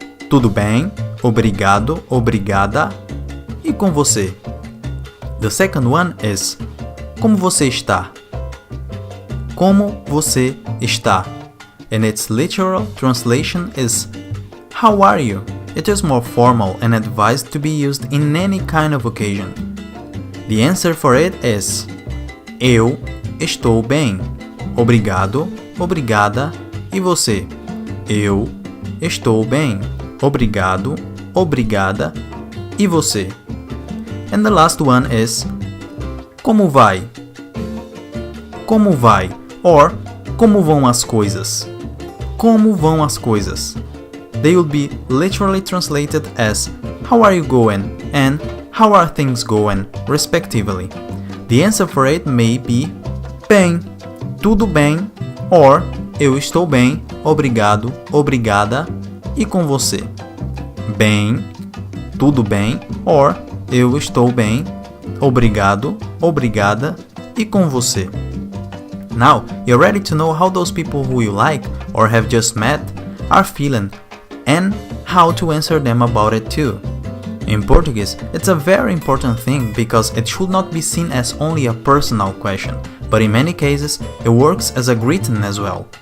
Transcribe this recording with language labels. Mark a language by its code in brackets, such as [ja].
[pt] Tudo bem, obrigado, obrigada, e com você? [en] The second one is [pt] como você está? Como você está? [en] And its literal translation is how are you? It is more formal and advised to be used in any kind of occasion. The answer for it is [pt] eu estou bem, obrigado, obrigada, e você? Eu estou bem, obrigado, obrigada, e você? [en] And the last one is [pt] como vai? Como vai? Or como vão as coisas? Como vão as coisas? [en] They will be literally translated as how are you going and how are things going, respectively. The answer for it may be [pt] bem, tudo bem, or eu estou bem, obrigado, obrigada, e com você? Bem, tudo bem, or eu estou bem, obrigado, obrigada, e com você? [en] Now, you're ready to know how those people who you like or have just met are feeling and how to answer them about it too. In Portuguese, it's a very important thing because it should not be seen as only a personal question, but in many cases, it works as a greeting as well.